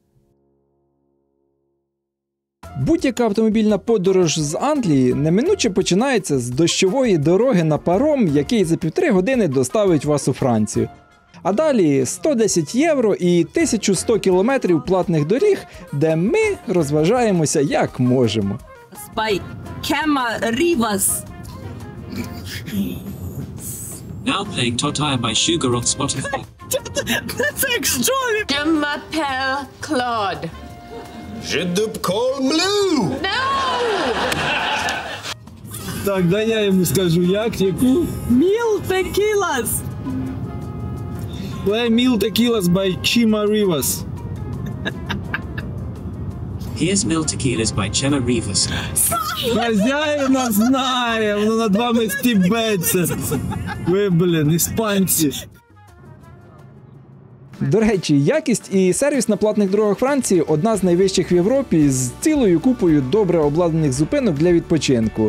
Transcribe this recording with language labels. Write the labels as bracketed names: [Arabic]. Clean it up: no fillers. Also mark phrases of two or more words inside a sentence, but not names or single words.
[Ukrainian] Будь-яка автомобільна подорож з Англії неминуче починається з дощової дороги на паром, який за 1,5 години доставить вас у Францію. А далі 110 євро і 1100 кілометрів платних доріг, де ми розважаємося як можемо. [English] By Kama Rivas. Now playing Totaya by Sugar on Spotify. That's extraordinary. [French] Je m'appelle Claude. Je m'appelle Blue. [English] No! [Ukrainian] Так, дай я йому скажу, яку? [Spanish] Mil tequilas. [English] Play Mil Tequilas by Chima Rivas. Here's Mil Tequilas by Chema Rivas. [Ukrainian] Хазяїна знає, воно над вами стібеться. Ви, іспанці. До речі, якість і сервіс на платних дорогах Франції – одна з найвищих в Європі, з цілою купою добре обладнаних зупинок для відпочинку.